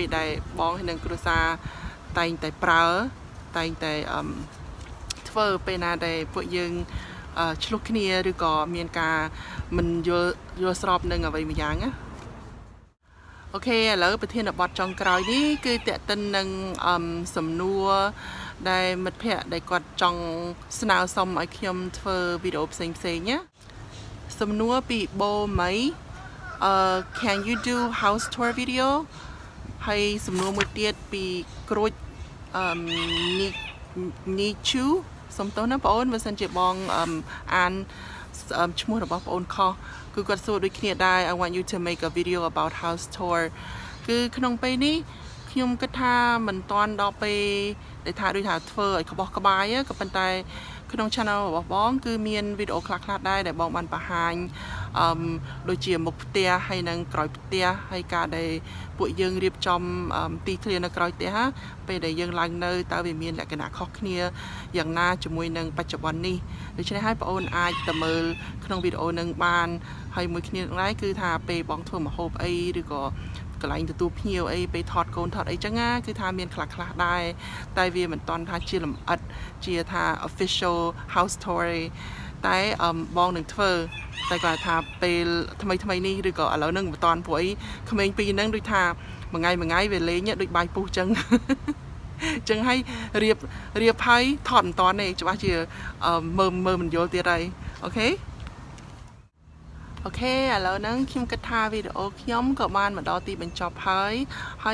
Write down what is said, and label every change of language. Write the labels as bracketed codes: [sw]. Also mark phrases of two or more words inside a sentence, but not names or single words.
[km] ដែលបងហើយនឹងគ្រួសារតែងតែប្រើតែងតែធ្វើពេលណាដែលពួកយើងឆ្លុះគ្នាឬក៏មានការមិនយល់ស្របនឹងអ្វីមួយយ៉ាងណាអូខេឥឡូវប្រធានបទចុងក្រោយនេះគឺតេតិននឹងសំណួរដែលមិត្តភ័ក្តិដែលគាត់ចង់ស្នើសុំឲ្យខ្ញុំធ្វើវីដេអូផ្សេងណាសំណួរពីបូមី [en] can you do house tour video [km] ហើយសំណួរមួយទៀតពីក្រូចនីជូសុំទោសណាបងអូនបើសិនជាបង អានឈ្មោះរបស់បងអូនខុសគឺគាត់សួរដូចគ្នាដែរ [en] I want you to make a video about house tour [km] គឺក្នុងពេលនេះខ្ញុំគិតថាមិនតាន់ដល់ពេលដែលថាដូចថាធ្វើឲ្យក្បោះក្បាយក៏ប៉ុន្តែក្នុង channel របស់បងគឺមានវីដេអូខ្លះដែរដែលបងបានបង្ហាញដូចជាមុខផ្ទះហើយនឹងក្រោយផ្ទះ ហើយការដែលពួកយើងរៀបចំទីធ្លានៅក្រោយផ្ទះពេលដែលយើងឡើងនៅតើវាមានលក្ខណៈខុសគ្នាយ៉ាងណាជាមួយនឹងបច្ចុប្បន្ននេះដូច្នេះហើយបងអូនអាចទៅមើលក្នុងវីដេអូនឹងបានហើយមួយគ្នាដែរគឺថាពេលបងធ្វើម្ហូបអីឬក៏កន្លែងទទួលភ្ញៀវអីពេលថតកូនថ តអីចឹងណាគឺថាមានខ្លះដែរតែវាមិនតាន់ថាជាលម្អិតជាថា [en] official house tour [km] តែបងនឹងធ្វើតែគាត់ថាពេលថ្មីនេះឬក៏ឥឡូវហ្នឹងមិនតាន់ព្រោះអីក្មេងពីរហ្នឹងដូចថាមួយថ្ងៃវាលេងដូចបាយ ពុះចឹងចឹងហើយរៀបហើយថតមិនតាន់ទេច្បាស់ជាមើលមិនយល់ទៀតហើយអូខេឥឡូវហ្នឹងខ្ញុំគិតថាវីដេអូខ្ញុំក៏បានមកដល់ទីបញ្ចប់ហើយ